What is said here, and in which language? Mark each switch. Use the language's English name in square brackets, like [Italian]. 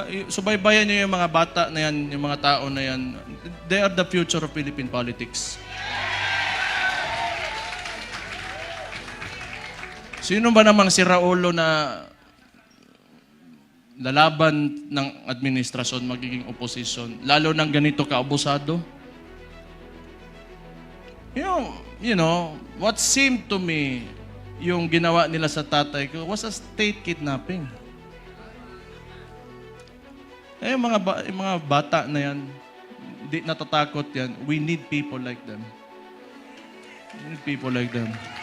[Filipino] Subaybayan niyo yung mga bata na yan, yung mga tao na yan. [English] They are the future of Philippine politics. [Filipino] Sino ba namang si Raulo na lalaban ng administrasyon, magiging opposition, lalo ng ganito kaabusado? [English] You know, what seemed to me, [Filipino] yung ginawa nila sa tatay ko, [English] was a state kidnapping. [Filipino] Yung mga bata na yan, hindi natatakot yan. [English] We need people like them. We need people like them.